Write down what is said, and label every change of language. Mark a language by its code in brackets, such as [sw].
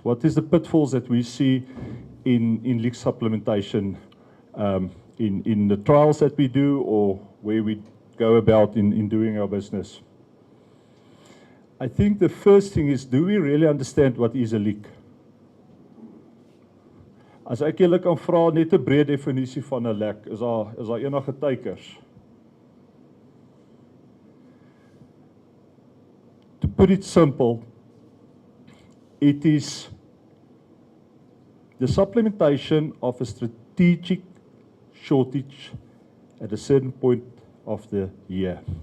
[en] What is the pitfalls that we see in leak supplementation in the trials that we do, or where we go about in doing our business? I think the first thing is, do we really understand what is a leak? [af] As ek julle kan vra net 'n breë definisie van 'n lek, is daar enige teikers? [en] To put it simple, it is the supplementation of a strategic shortage at a certain point of the year.